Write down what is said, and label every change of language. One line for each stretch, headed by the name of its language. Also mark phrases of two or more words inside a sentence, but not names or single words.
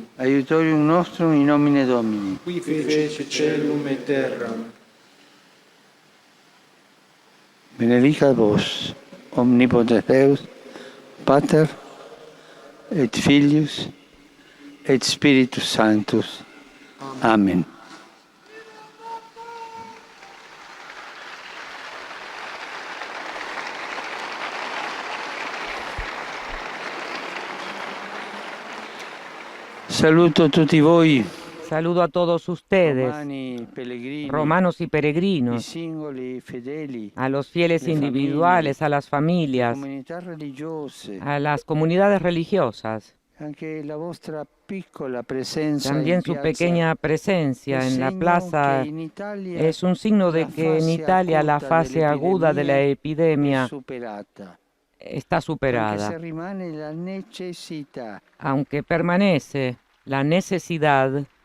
Latin: Aiutorium nostrum in nomine Domini. Qui fece caelum et terram. Benedicat vos, omnipotens Deus, Pater, et Filius, et Spiritus Sanctus.
Italian: Amen. Saluto tutti voi,
Spanish: Saludo a todos ustedes, romanos y peregrinos, a los fieles individuales, a las familias, a las comunidades religiosas. También su pequeña presencia en la plaza es un signo de que en Italia la fase aguda de la epidemia está superada, aunque permanece la necesidad.